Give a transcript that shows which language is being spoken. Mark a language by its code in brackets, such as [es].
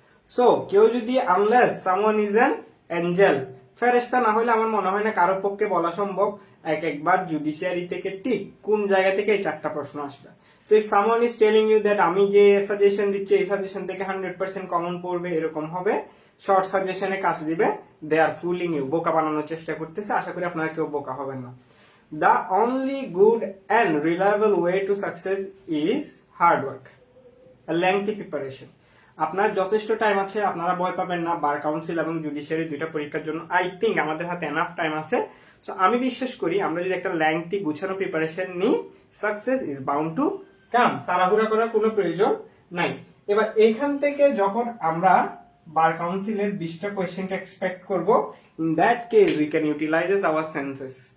[bn] So কেউ যদি [en] unless someone is an angel, [bn] ফেরেশতা না হলে আমার মনে হয় না কারো পক্ষে বলা সম্ভব একবার জুডিশিয়ারি থেকে ঠিক কোন জায়গা থেকে এই 4টা প্রশ্ন আসবে। [en] so if someone is telling you that [bn] আমি যে সাজেশন দিচ্ছি এই সাজেশন থেকে 100% কমন পড়বে, এরকম হবে, শর্ট সাজেশনে কাজ দিবে, [en] they are fooling you, [bn] বোকা বানানোর চেষ্টা করতেছে। আশা করি আপনারা কেউ বোকা হবেন না। [en] The only good and reliable way to success is hard work, a lengthy preparation. [bn] আপনার যথেষ্ট টাইম আছে, আপনারা ভয় পাবেন না। বার কাউন্সিল এবং জুডিশিয়ারি দুইটা পরীক্ষার জন্য আই থিঙ্ক আমাদের হাতে এনাফ টাইম আছে। সো আমি বিশ্বাস করি আমরা যদি একটা লেংথি গুছানো প্রিপারেশন নিই, [en] Success is bound to come. [bn] তাড়াহুড়া করার কোনো প্রয়োজন নাই। এবার এইখান থেকে যখন আমরা বার কাউন্সিলের 20টা কোয়েশ্চেনকে এক্সপেক্ট করব, [en] In that case we can utilises our senses.